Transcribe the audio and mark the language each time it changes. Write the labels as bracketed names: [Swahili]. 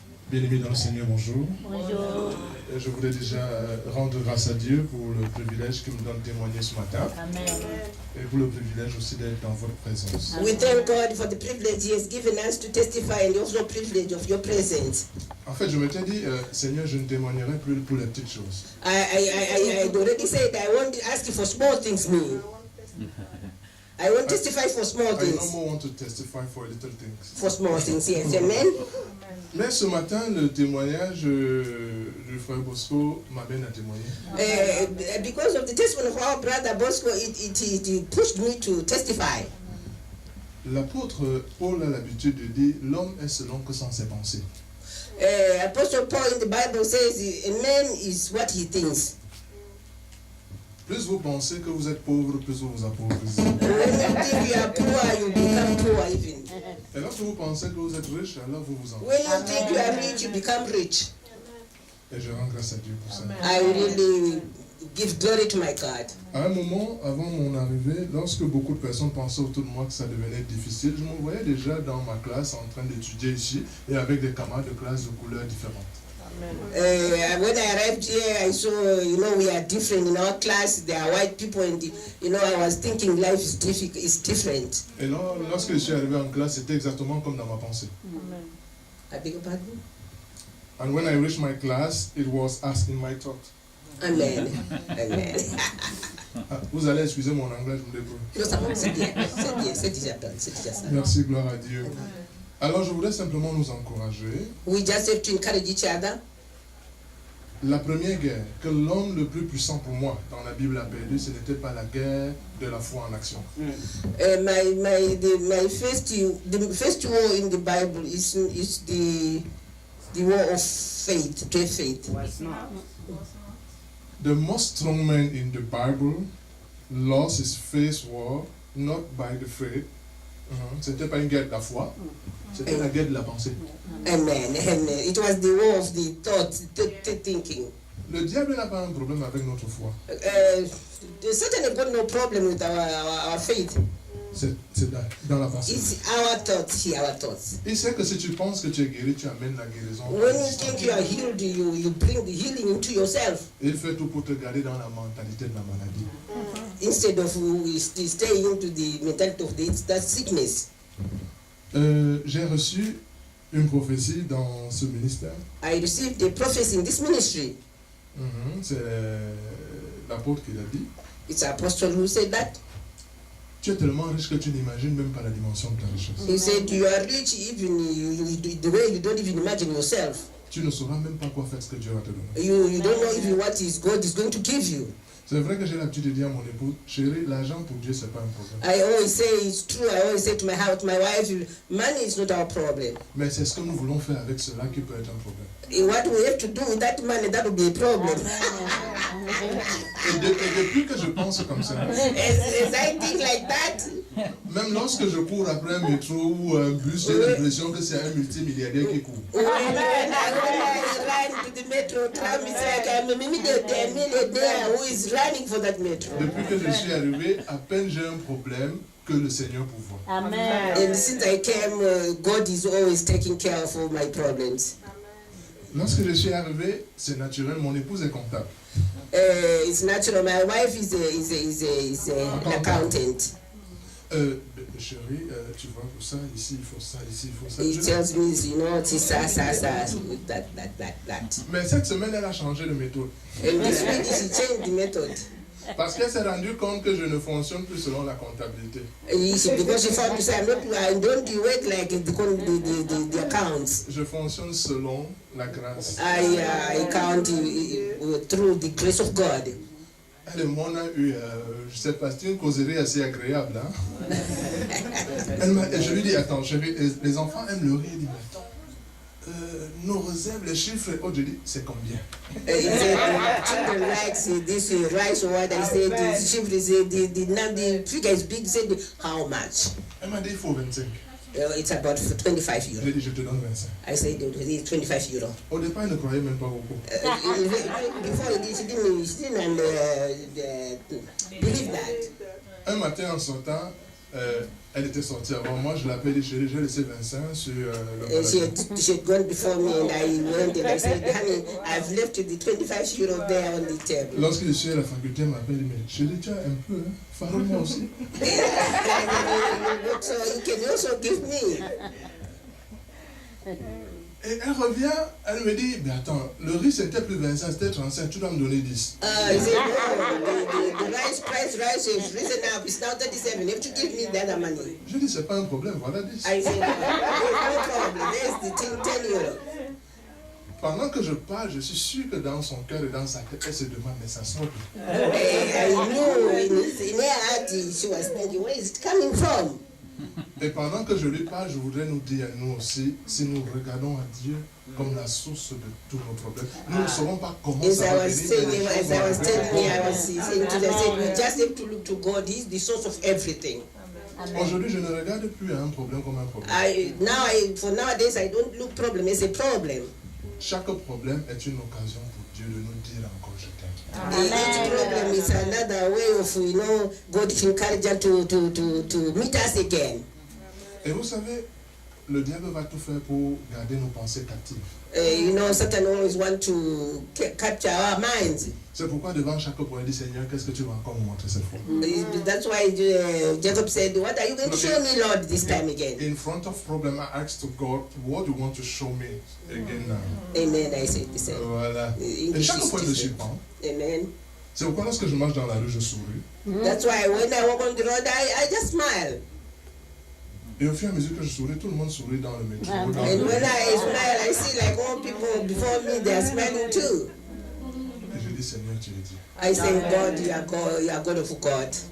[French] Bien-aimés dans le Seigneur, bonjour. Bonjour. Je voudrais déjà rendre grâce à Dieu pour le privilège qu'il me donne de témoigner ce matin. Amen. Et pour le privilège aussi d'être dans votre présence. [English] We thank God for the privilege He has given us to testify and also privilege of your presence. [French] En fait, je m'étais dit, Seigneur, je ne témoignerai plus pour les petites choses. [English] I already said I won't ask you for small things, me. I won't testify for small I no things. more want to testify for little things. For small things, yes. Amen. [French] Mais ce matin, le témoignage du frère Bosco m'amène à témoigner. [English] Because of the testimony of our brother Bosco, it pushed me to testify. [French] L'apôtre Paul a l'habitude de dire, l'homme est selon que sont ses pensées. [English] Apostle Paul in the Bible says a man is what he thinks. [French] Plus vous pensez que vous êtes pauvre, plus vous vous appauvrissez. [English] When you think you are poor, you become poor even. [French] Et lorsque vous pensez que vous êtes riche, alors vous vous [English] When [French] enrichissez. [English] you think you are rich, you become rich. [French] Et je rends grâce à Dieu pour ça. [English] I really give glory to my God. [French] À un moment, avant mon arrivée, lorsque beaucoup de personnes pensaient autour de moi que ça devenait difficile, je me voyais déjà dans ma classe en train d'étudier ici et avec des camarades de classe de couleurs différentes. [English] When I arrived here, I saw, we are different in our class. There are white people, and I was thinking life is different. [French] Et là, lorsque je suis arrivé en classe, c'était exactement comme dans ma pensée. [English] I beg your pardon? And when I reached my class, it was as in my thought. Amen. Amen. [French] Ah, vous allez excuser mon anglais, je me débrouille. Non, ça va, c'est bien, c'est déjà done, c'est déjà ça. Merci, gloire à Dieu. Alors, je voudrais simplement nous encourager. [English] We just have to encourage each other. [French] La première guerre que l'homme le plus puissant pour moi dans la Bible a perdue, ce n'était pas la guerre de la foi en action. [English] The first war in the Bible is the war of faith, to have faith. The most strong man in the Bible lost his first war not by the faith. [French] C'était pas une guerre de la foi, c'était la guerre de la pensée. Amen. Amen. [English] It was the war of the thought, the thinking. [French] Le diable n'a pas un problème avec notre foi. [English] Satan has got no problem with our faith. [French] C'est dans la pensée. [English] It's our thoughts here, our thoughts. [French] Il sait que si tu penses que tu es guéri, tu amènes la guérison. [English] When you think you are healed, you bring the healing into yourself. [French] Il fait tout pour te garder dans la mentalité de la maladie. [English] Instead of staying into the mentality of that sickness. [French] J'ai reçu une prophétie dans ce ministère. [English] I received a prophecy in this ministry. [French] C'est l'apôtre qui l'a dit. [English] It's an apostle who said that. [French] Tu es tellement riche que tu n'imagines même pas la dimension de ta richesse. [English] He said you are rich even the way you don't even imagine yourself. [French] Tu ne sauras même pas quoi faire ce que Dieu va te donner. [English] You don't know even what God is going to give you. [French] C'est vrai que j'ai l'habitude de dire à mon épouse, chérie, l'argent pour Dieu, c'est pas un problème. [English] I always say it's true. I always say to my wife, money is not our problem. [French] Mais c'est ce que nous voulons faire avec cela qui peut être un problème. [English] What we have to do with that money, that will be a problem. [French] Et depuis que je pense comme ça, [English] As I think like that, [French] même lorsque je cours après un métro ou un bus, j'ai l'impression que c'est un multimilliardaire qui court. [English] when I run to the metro tram, it's like I'm a millionaire who is running for that metro. [French] Depuis que je suis arrivé, à peine j'ai un problème que le Seigneur pourvoit. Amen. [English] And since I came, God is always taking care of all my problems. [French] Lorsque je suis arrivé, c'est naturel, mon épouse est comptable. [English] It's natural. My wife is an accountant. [French] Chérie, tu vois, pour ça, ici, il faut ça, ici, il faut ça. [English] He tells me, it's that. [French] Mais cette semaine, elle a changé de méthode. [English] And this week she changed the method. [French] Parce qu'elle s'est rendue compte que je ne fonctionne plus selon la comptabilité. [English] Because she found I don't work like the accounts. [French] Je fonctionne selon la grâce. [English] I count through the grace of God. [French] Elle et moi, on a eu, je sais pas, c'était une causerie assez agréable. Hein? Je lui dis, attends, chérie, les enfants aiment le rire. Il dit, attends, nos réserves, les chiffres, je dis, c'est combien? [English] Children like this rice or what I said, the chiffre is the figure is big, said how much? [French] Elle m'a dit, il faut 25. [English] It's about 25 [French] J'ai [English] euros. [French] dit, je te donne 25. [English] I said, it's 25 euros. [French] Au départ, il ne croyait même pas beaucoup. [English] Before she didn't believe that. [French] Un matin, en sortant, elle était sortie avant moi. Je l'appelle, j'ai laissé 25 sur le balcon. [English] She had gone before me and I went and I said, honey, I've left the 25 euros there on the table. [French] Lorsque je suis à la faculté, elle m'appelle, mais je dis, tiens, un peu, hein, farde-moi aussi. [English] So you can also give me. [French] Et elle revient, elle me dit, mais attends, le riz c'était plus 25, c'était 35, tu dois me donner 10. [English] He said, no, the rice price is risen up, it's now 37, you have to give me the other money. [French] Je dis, c'est pas un problème, voilà 10. [English] I said, no problem, there's the thing, 10 euros. [French] Pendant que je parle, je suis sûr que dans son cœur et dans sa tête, elle se demande, mais ça sort d'où? [English] I knew in her heart, she was thinking, where is it coming from? [French] Et pendant que je lui parle, je voudrais nous dire, nous aussi, si nous regardons à Dieu comme la source de tous nos problèmes, nous ne saurons pas comment [English] As [French] ça [English] I [French] va [English] was [French] venir. [English] saying, as I was telling me, I was saying to them, I said, we just have to look to God. He's the source of everything. [French] Aujourd'hui, je ne regarde plus à un problème comme un problème. [English] For nowadays, I don't look problem as a problem. [French] Chaque problème est une occasion pour Dieu de nous dire encore je t'aime. [English] Each problem is another way of, God to encourage us to meet us again. [French] Et vous savez, le diable va tout faire pour garder nos pensées captives. [English] Satan always want to capture our minds. [French] C'est pourquoi devant chaque problème, il dit Seigneur, qu'est-ce que tu vas encore me montrer cette fois? [English] That's why Jacob said, what are you going to show me, Lord, this time again? In front of problem, I asked to God, what do you want to show me again now? Amen, I said the same. [French] Voilà. Et chaque fois, je surprends. Amen. C'est pourquoi lorsque je marche dans la rue, je souris. [English] That's why when I walk on the road, I just smile. [French] Et au fur et à mesure que je souris, tout le monde sourit dans le métro. [English] And when I smile, I see like all people before me, they are smiling too. [French] Et je dis, Seigneur, tu es Dieu. [English] I say, God, you are God of God.